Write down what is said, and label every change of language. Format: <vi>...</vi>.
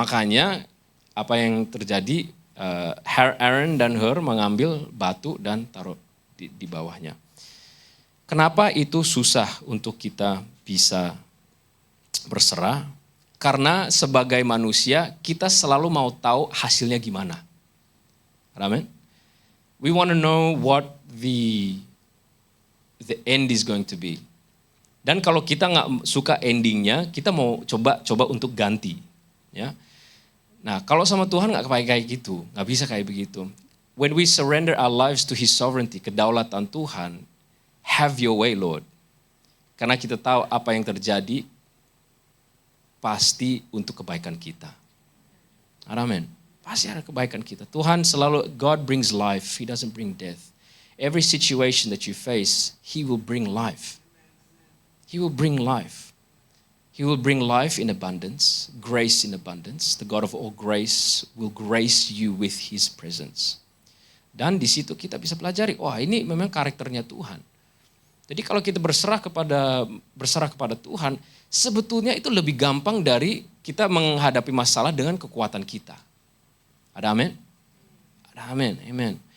<id>Makanya apa yang terjadi, Aaron dan Hur mengambil batu dan taruh di bawahnya. Kenapa itu susah untuk kita bisa berserah? Karena sebagai manusia kita selalu mau tahu hasilnya gimana. Amen.</id> <en>We want to know what the end is going to be.</en> <id>Dan kalau kita nggak suka endingnya, kita mau coba untuk ganti. Ya. Nah, kalau sama Tuhan nggak kayak gitu, nggak bisa kayak begitu.</id> <en>When we surrender our lives to His sovereignty,</en> <id>kedaulatan Tuhan,</id> <en>have your way, Lord.</en> <id>Karena kita tahu apa yang terjadi pasti untuk kebaikan kita. Amen. Pasti ada kebaikan kita. Tuhan selalu,</id> <en>God brings life, He doesn't bring death. Every situation that you face, He will bring life. He will bring life. He will bring life in abundance, grace in abundance. The God of all grace will grace you with His presence.</en> <id>Dan di situ kita bisa pelajari, wah ini memang karakternya Tuhan. Jadi kalau kita berserah kepada Tuhan, sebetulnya itu lebih gampang dari kita menghadapi masalah dengan kekuatan kita. Ada amin? Ada amin, amen.</id>